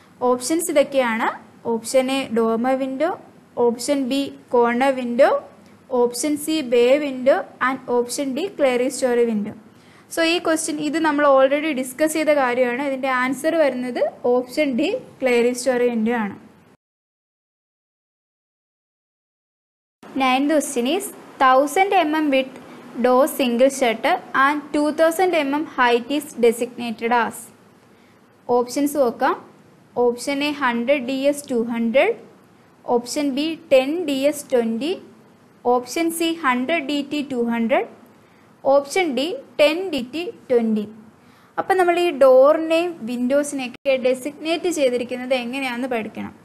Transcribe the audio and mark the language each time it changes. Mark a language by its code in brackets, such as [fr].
[ml] Options ഇതൊക്കെയാണ്. [en] Option A dormer window, option B corner window, option C bay window and option D clerestory window. [ml] So ഈ question ഇത് നമ്മൾ already discuss ചെയ്ത കാര്യമാണ്. ഇതിൻ്റെ answer വരുന്നത് option D clear story window ആണ്. [en] 9th question is 1000 mm width door single shutter and 2000 mm height is designated as. [ml] Options നോക്കാം. [en] Option A 100 ds 200, option B 10 ds 20, option C 100 dt 200, option D 10 dt 20. [ml] അപ്പം നമ്മൾ ഈ ഡോറിനെയും വിൻഡോസിനെയൊക്കെ designate ചെയ്തിരിക്കുന്നത് എങ്ങനെയാണെന്ന് പഠിക്കണം.